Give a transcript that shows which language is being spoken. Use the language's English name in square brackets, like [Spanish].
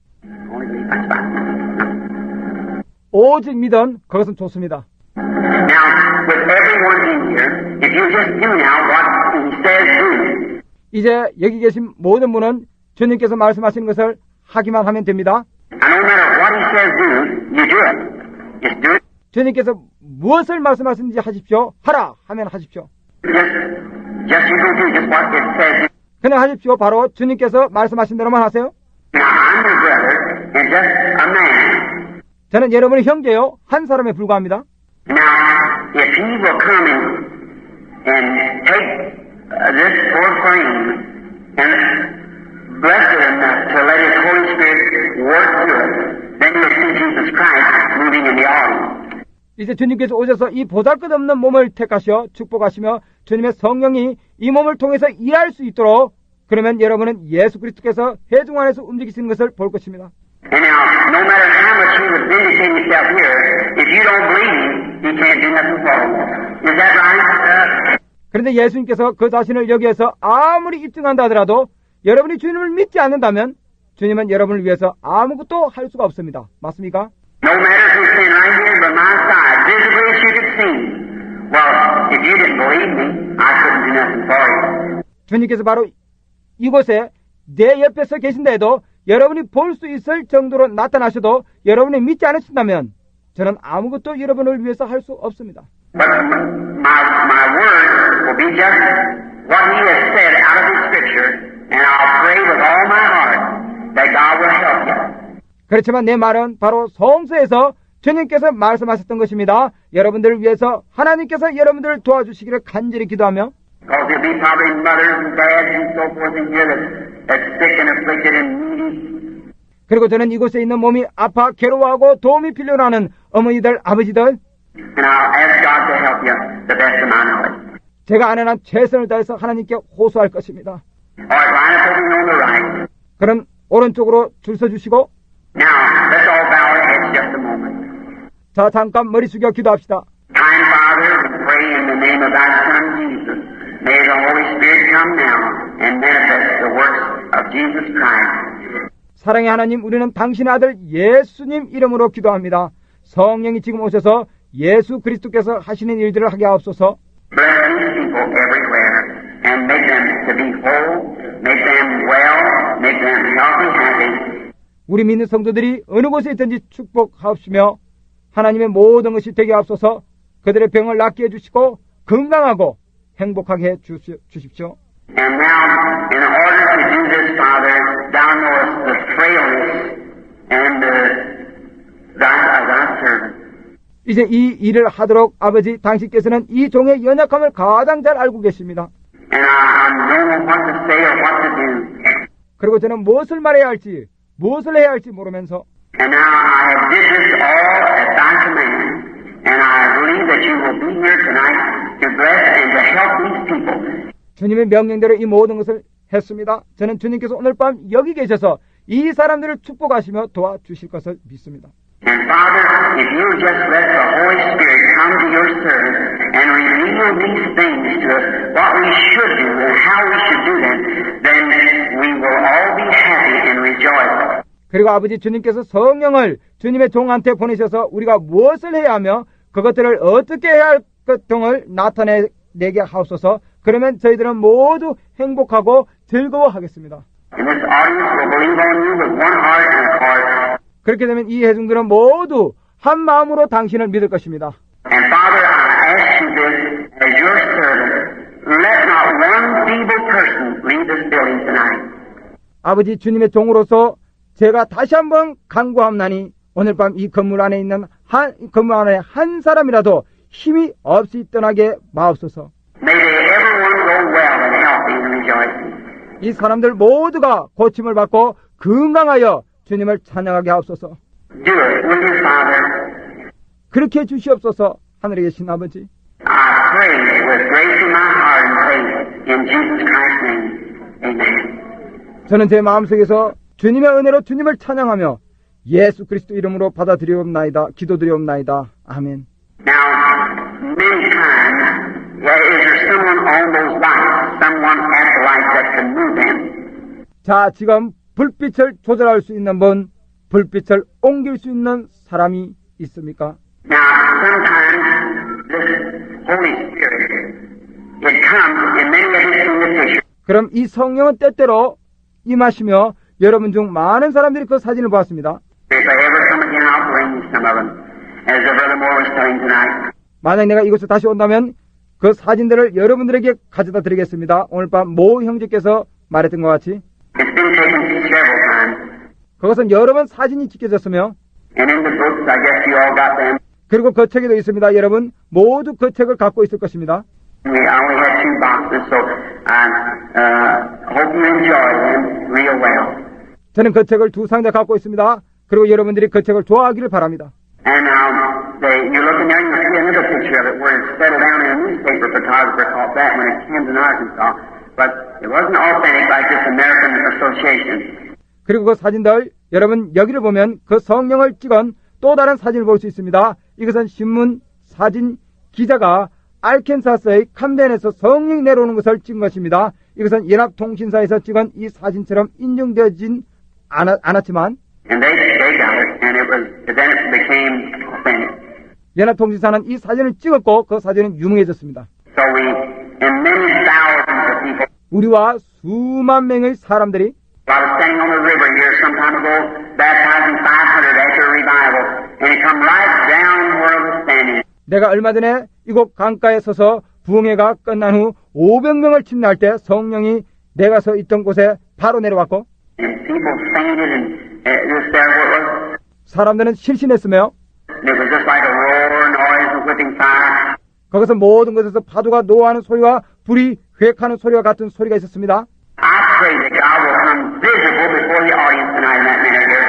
[English] Only believe that's fine. [Korean] 오직 믿음, 그것은 좋습니다. [English] Now, with everyone in here, if you just do now what he says do, [Korean] 이제 여기 계신 모든 분은 주님께서 말씀하시는 것을 하기만 하면 됩니다. [English] and no matter what he says do, you do it. Just do it. [Korean] 주님께서 무엇을 말씀하시는지 하십시오. 하라 하면 하십시오. [English] Just you go do just what it says. [Korean] 그냥 하십시오. 바로 주님께서 말씀하신 대로만 하세요. [English] Now, I'm your brother, and just a man. [Korean] 저는 여러분의 형제요. 한 사람에 불과합니다. [English] Now, if he will come and take this poor frame and bless it enough to let His Holy Spirit work through it. Then you'll see Jesus Christ moving in the audience. [Korean] 이제 주님께서 오셔서 이 보잘것없는 몸을 택하셔 축복하시며 주님의 성령이 이 몸을 통해서 일할 수 있도록 그러면 여러분은 예수 그리스도께서 회중 안에서 움직이시는 것을 볼 것입니다. [English] And now, no matter how much He would vindicate Himself here, if you don't believe, He can't do nothing for you. Is that right? [Korean] 그런데 예수님께서 그 자신을 여기에서 아무리 입증한다 하더라도 여러분이 주님을 믿지 않는다면 주님은 여러분을 위해서 아무것도 할 수가 없습니다. 맞습니까? [English] No matter if you're sitting right here by my side, visibly as you could see. Well, if you didn't believe me, I couldn't do nothing for you. [Korean] 주님께서 바로 이곳에 내 옆에 서 계신다 해도 여러분이 볼 수 있을 정도로 나타나셔도 여러분이 믿지 않으신다면 저는 아무것도 여러분을 위해서 할 수 없습니다. [English] But my word will be just what He has said out of His Scripture, and I'll pray with all my heart that God will help you. [Korean] 그렇지만 내 말은 바로 성서에서 주님께서 말씀하셨던 것입니다. 여러분들을 위해서 하나님께서 여러분들을 도와주시기를 간절히 기도하며 [English] Because there'll be probably mothers and dads and so forth in here that's sick and afflicted and needy. [Korean] 그리고 저는 이곳에 있는 몸이 아파 괴로워하고 도움이 필요로 하는 어머니들, 아버지들 [English] And I'll ask God to help you the best of my knowledge. [Korean] 제가 아는 한 최선을 다해서 하나님께 호소할 것입니다. [English] All right, line up over on the right. [Korean] 그럼 오른쪽으로 줄 서주시고 [English] Now, let's all bow our heads just a moment. [Korean] 자 잠깐 머리 숙여 기도합시다. [English] Kind Father, we pray in the name of Thy Son Jesus. May the Holy Spirit come now and manifest the works of Jesus Christ. [Korean] 사랑의 하나님, 우리는 당신의 아들 예수님 이름으로 기도합니다. 성령이 지금 오셔서 예수 그리스도께서 하시는 일들을 하게 하옵소서. [English] Bless these people everywhere and make them to be whole, make them well, make them healthy, happy. [Korean] 우리 믿는 성도들이 어느 곳에 있든지 축복하옵시며 하나님의 모든 것이 되게 하옵소서. 그들의 병을 낫게 해주시고 건강하고 행복하게 해 주십시오. [English] And now, in order to do this, Father, Thou knowest the frailness and Thy servant. [Korean] 이제 이 일을 하도록 아버지 당신께서는 이 종의 연약함을 가장 잘 알고 계십니다. [English] And I don't know what to say or what to do. [Korean] 그리고 저는 무엇을 말해야 할지 무엇을 해야 할지 모르면서 [English] And now I have did this all at Thy command. And I believe that You will be here tonight to bless and to help these people. [Korean] 주님의 명령대로 이 모든 것을 했습니다. 저는 주님께서 오늘 밤 여기 계셔서 이 사람들을 축복하시며 도와주실 것을 믿습니다. [English] And Father, if You just let the Holy Spirit come to Your servant and reveal these things to us, what we should do and how we should do them, then we will all be happy and rejoice. [Korean] 그리고 아버지 주님께서 성령을 주님의 종한테 보내셔서 우리가 무엇을 해야 하며 그것들을 어떻게 해야 할 것 등을 나타내게 하옵소서. 그러면 저희들은 모두 행복하고 즐거워하겠습니다. [English] And this audience will believe on You with one heart and heart. [Korean] 그렇게 되면 이 회중들은 모두 한 마음으로 당신을 믿을 것입니다. [English] And Father, I ask You this as Your servant. Let not one feeble person leave this building tonight. [Korean] 아버지 주님의 종으로서 제가 다시 한번 간구함나니 오늘 밤 이 건물 안에 있는 한 사람이라도 힘이 없이 떠나게 마옵소서. [English] May they everyone go well and healthy and rejoicing. [Korean] 이 사람들 모두가 고침을 받고 건강하여 주님을 찬양하게 하옵소서. [English] Do it, will You, Father? [Korean] 그렇게 해주시옵소서. 하늘에 계신 아버지, [English] I pray with grace in my heart and faith in Jesus Christ's name. Amen. [Korean] 저는 제 마음속에서 주님의 은혜로 주님을 찬양하며 예수 그리스도 이름으로 받아들이옵나이다. 기도드리옵나이다. 아멘. [English] Now, many times, is there someone on those lights, someone at the lights that can move them? [Korean] 자, 지금 불빛을 조절할 수 있는 분, 불빛을 옮길 수 있는 사람이 있습니까? [English] Now, sometimes this Holy Spirit, it comes in many of His invitations. [Korean] 그럼 이 성령은 때때로 임하시며 여러분 중 많은 사람들이 그 사진을 보았습니다. [English] If I ever come again, I'll bring you some of them, as the Brother Moore was telling tonight. [Korean] 만약 내가 이곳에 다시 온다면 그 사진들을 여러분들에게 가져다 드리겠습니다. 오늘 밤 모 형제께서 말했던 것 같이 [English] It's been taken several times. [Korean] 그것은 여러 번 사진이 찍혀졌으며 [English] And in the books, I guess you all got them. [Korean] 그리고 그 책에도 있습니다. 여러분 모두 그 책을 갖고 있을 것입니다. [English] We only had 2 boxes, so I hope you enjoy them real well. [Korean] 저는 그 책을 2 상자 갖고 있습니다. 그리고 여러분들이 그 책을 좋아하기를 바랍니다. [English] And you're looking there and you see another picture of it where it's settled down in a newspaper photographer caught that when it came to Arkansas. But it wasn't authentic like this American Association. [Korean] 그리고 그 사진들, 여러분 여기를 보면 그 성령을 찍은 또 다른 사진을 볼 수 있습니다. 이것은 신문 사진 기자가 알캔사스의 camden에서 성령이 내려오는 것을 찍은 것입니다. 이것은 연합통신사에서 찍은 이 사진처럼 인정되진 않았지만 [English] And they got it, and then it became authentic. [Korean] 연합통신사는 이 사진을 찍었고 그 사진은 유명해졌습니다. [English] So and many thousands of people. [Korean] 우리와 수만 명의 사람들이 [English] I was standing on the river here some time ago, baptizing 500 after a revival, and it come right down where I was standing. [Korean] 내가 얼마 전에 이곳 강가에 서서 부흥회가 끝난 후 500명을 침례할 때 성령이 내가 서 있던 곳에 바로 내려왔고 [English] And people fainted and just there what it was. [Korean] 사람들은 실신했으며 [English] It was just like a roar, noise, and whipping fire. [Korean] 거기서 모든 곳에서 파도가 노하는 소리와 불이 획하는 소리와 같은 소리가 있었습니다. [English] I pray that God will come visible before the audience tonight in that minute here.